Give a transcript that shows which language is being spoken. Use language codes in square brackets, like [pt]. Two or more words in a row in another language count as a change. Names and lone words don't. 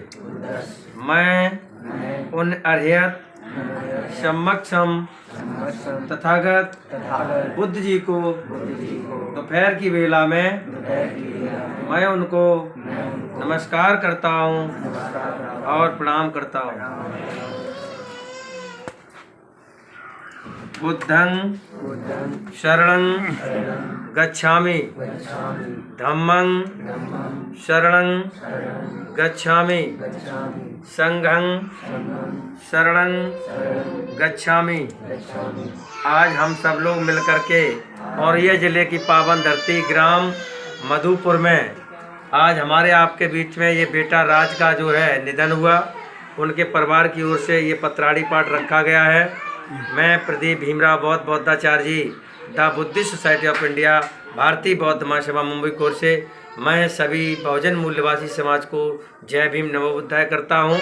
[hi] मैं उन अर्हत समक्षम तथागत बुद्ध जी को दोपहर की वेला में मैं उनको नमस्कार करता हूँ और प्रणाम करता हूँ। [pi] बुद्धं शरणं गच्छामि, धम्मं शरणं गच्छामि, संघं शरणं गच्छामि। [hi] आज हम सब लोग मिलकर के औरैया जिले की पावन धरती ग्राम मधुपुर में आज हमारे आपके बीच में ये बेटा राज का जो है निधन हुआ, उनके परिवार की ओर से ये पत्राड़ी पाठ रखा गया है। मैं प्रदीप भीमराव बौद्ध बौद्धाचार्य जी द बुद्धिस्ट सोसाइटी ऑफ इंडिया भारतीय बौद्ध महासभा मुंबई कोर से मैं सभी बहुजन मूल्यवासी समाज को जय भीम नमो बुद्धाय करता हूं।